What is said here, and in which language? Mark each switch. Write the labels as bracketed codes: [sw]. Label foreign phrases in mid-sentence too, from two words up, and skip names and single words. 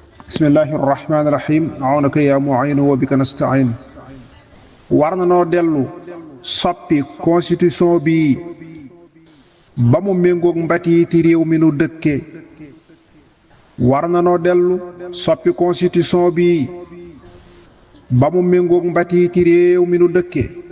[ar] بسم الله الرحمن الرحيم. عونك يا معين وبك نستعين. [wo] War na noo dellu soppi constitution bi ba mu méngoog mbatiiti réew mi nu dëkke. War na noo dellu soppi constitution bi ba mu méngoog mbatiiti réew mi nu dëkke.